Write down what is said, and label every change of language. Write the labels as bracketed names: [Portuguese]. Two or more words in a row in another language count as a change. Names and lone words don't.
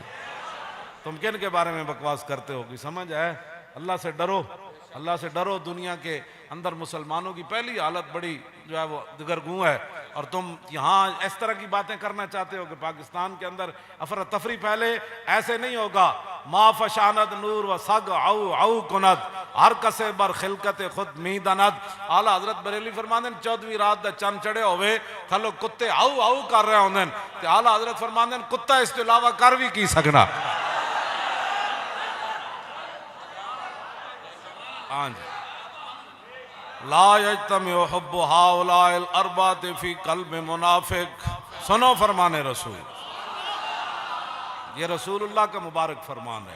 [Urdu] تم کن کے بارے میں بکواس کرتے ہو؟ کوئی سمجھ ہے؟ اللہ سے ڈرو، اللہ سے ڈرو۔ دنیا کے اندر مسلمانوں کی پہلی حالت بڑی جو ہے وہ دگرگوں ہے، اور تم یہاں اس طرح کی باتیں کرنا چاہتے ہو کہ پاکستان کے اندر افراتفری پھیلے۔ ایسے نہیں ہوگا۔ [Persian] ما فشاند نور و سگ او او کند، ہر کسے بر خلقت خود می دند۔ [Punjabi] اعلیٰ حضرت بریلی فرماندن 14ویں رات دا چند چڑھے ہوئے تھلو کتے او او کر رہے ہوندن، تے اعلیٰ حضرت فرماندن کتا اس کے علاوہ کر بھی کی سکنا۔ [Urdu] ہاں جی، [Arabic] لا یجتمع حب ہؤلاء الاربعۃ فی قلب منافق۔ [Urdu] سنو فرمان رسول، یہ رسول اللہ کا مبارک فرمان ہے۔